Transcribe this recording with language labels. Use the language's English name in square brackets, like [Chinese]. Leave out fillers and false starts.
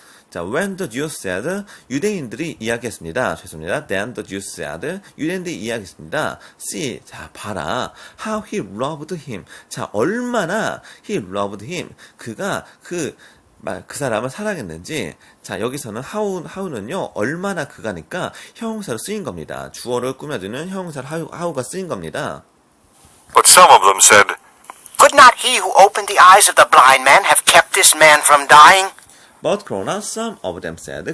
[English] 자, when the Jews said, [Korean] 유대인들이 이야기했습니다. 죄송합니다. [English] Then the Jews said, [Korean] 유대인들이 이야기했습니다. [English] See, 자, 봐라. How he loved him. [Korean] 자, 얼마나 [English] he loved him. [Korean] 그가 그 사람을 사랑했는지. 자, 여기서는 how는요, 얼마나 그가니까 형용사로 쓰인 겁니다. 주어를 꾸며주는 형용사로 how가 쓰인 겁니다. [English] but some of them said, Could not he who opened the eyes of the blind man have kept this man from dying? But [Korean] 그러나 [English] some of them said.